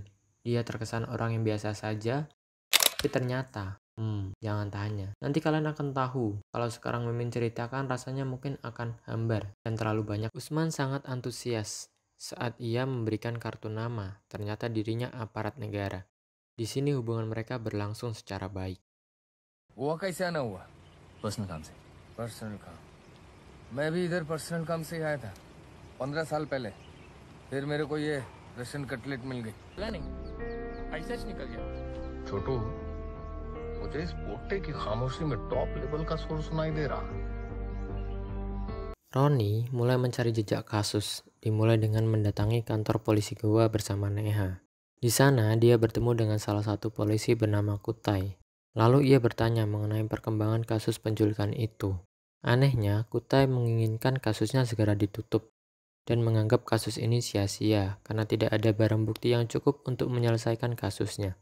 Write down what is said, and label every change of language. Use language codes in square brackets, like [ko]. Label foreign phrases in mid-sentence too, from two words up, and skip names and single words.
[id] Dia terkesan orang yang biasa saja, tapi ternyata, jangan tanya. Nanti kalian akan tahu, kalau sekarang Mimin ceritakan rasanya mungkin akan hambar dan terlalu banyak. Usman sangat antusias saat ia memberikan kartu nama, ternyata dirinya aparat negara. Di sini hubungan mereka berlangsung secara baik. [hi] हुआ कैसे आना हुआ? पर्सनल काम से। पर्सनल काम। मैं भी इधर पर्सनल काम से ही आया था 15 साल पहले। फिर मेरे को ये [en] Russian cutlet [hi] मिल गई। नहीं ऐसा निकल गया। छोटू, मुझे इस पोटे की खामोशी में [en] top level [hi] का सुर सुनाई दे रहा। [id] Roni mulai mencari jejak kasus, dimulai dengan mendatangi kantor polisi Goa bersama Neha. Di sana dia bertemu dengan salah satu polisi bernama Kutai. Lalu ia bertanya mengenai perkembangan kasus penculikan itu. Anehnya, Kutai menginginkan kasusnya segera ditutup dan menganggap kasus ini sia-sia karena tidak ada barang bukti yang cukup untuk menyelesaikan kasusnya.